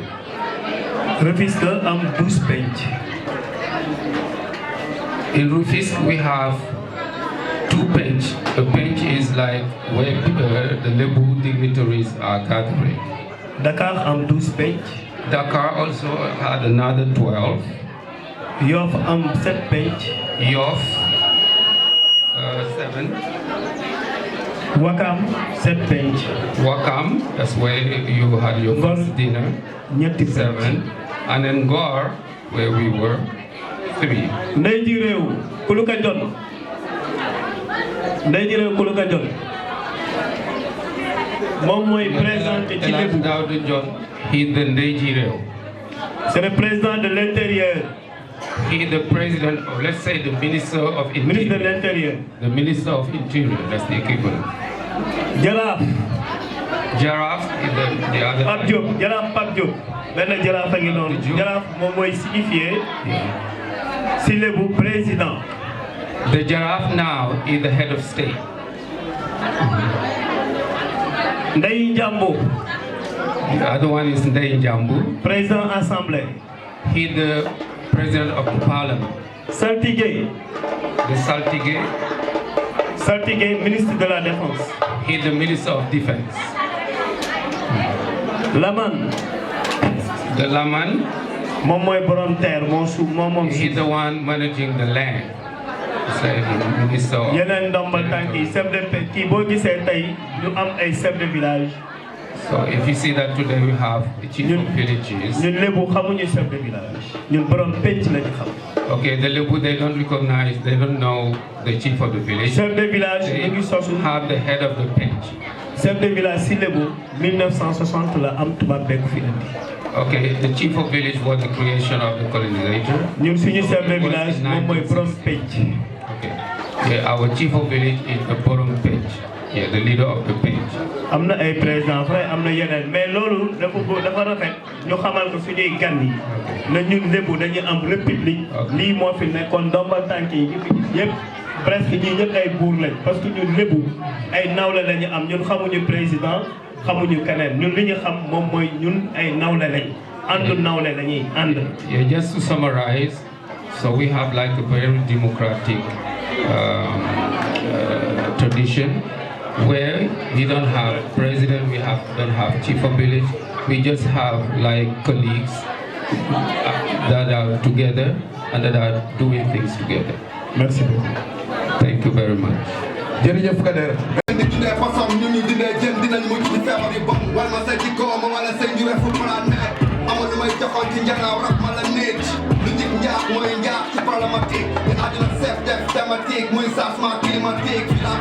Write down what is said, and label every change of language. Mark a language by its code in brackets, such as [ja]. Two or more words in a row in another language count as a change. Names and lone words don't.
[wo] Rufisque am 12 bench. [en] In Rufisque we have 2 bench. A bench is like where the Lebu dignitaries are gathering. [wo] Dakar am 12 bench. [en] Dakar also had another 12. [wo] Yoff am 7 bench. [en] Yoff 7. [wo] Wakam 7 bench. [en] Wakam, that's where you had your first dinner. 7. And then Ngor, where we were, 3. [wo] Ndeye Kuluka John. Ndeye Kuluka John. Moom mooy président ci Lébou. [en] He's the Ndeye. [fr] C'est le président de l'intérieur. [en] He is the president of, let's say, the Minister of Interior. [fr] Ministre de l'Intérieur. [en] The Minister of Interior, that's the equivalent. Jaraaf. Jaraaf is the other. Pape Diop, Jaraaf Pape Diop. [wo] Benn Jaraaf a ngi noonu. Jaraaf moom mooy signifié si Lébou président. [en] The Jaraaf now is the head of state. Ndeye Njambo. The other one is Ndeye Njambo. [fr] Président Assemblée. [en] He is the president of the parliament. Saltigué. The Saltigué. [fr] Saltigué, ministre de la Défense. [en] He is the minister of defense. Laman. The Laman. [wo] Moom mooy borom terre moom [en] he is the one managing the land. [fr] C'est le ministre. [wo] Yeneen ndombal tànk yi [fr] chef de [wo] kii boo gisee tey ñu am ay [fr] chef de village. [en] So if you see that today we have the chief of villages. [wo] ñun Lebu xamuñu [fr] chef de village. [wo] ñun borom penc la ñu xam. [en] Okay, the Lebu they don't know the chief of the village. [fr] Chef de village [wo] ñu ngi sosu. [en] Have the head of the pench. [fr] Chef de village [wo] si Lebu 1960 la am tubaab beeg fi indi. [en] Okay, the chief of village was the creation of the colonizer. [wo] ñun suñu [fr] chef de village [wo] moom mooy borom penc. [en] Okay, yeah, our chief of village is the [wo] borom pench. [en] Yeah, the leader of the pench. [wo] am na ay [fr] président vrai [wo] am na yeneen mais loolu dafa rafet ñu xamal ko suñuy gan yi. na ñun Lebu dañuy am république. lii moo fi nekkoon ndombal tànk yi ñu fi gis yëpp presque ñii ñëpp ay buur lañ [fr] parce que [wo] ñun Lebu ay nawle la ñu am ñun xamuñu président xamuñu keneen ñun li ñu xam moom mooy ñun ay nawle lañ àndu nawle la ñuy ànd. [en] Yeah, just to summarize, so we have like a very democratic tradition where we don't have president, don't have chief of village, we just have like colleagues that are together and that are doing things together. [fr] Merci beaucoup. [en] Thank you very much. [wo] jërëjëf Kader. mooy njaax ci problématique di àdduna seef def thématique muy [fr] changement climatique [wo] fi laa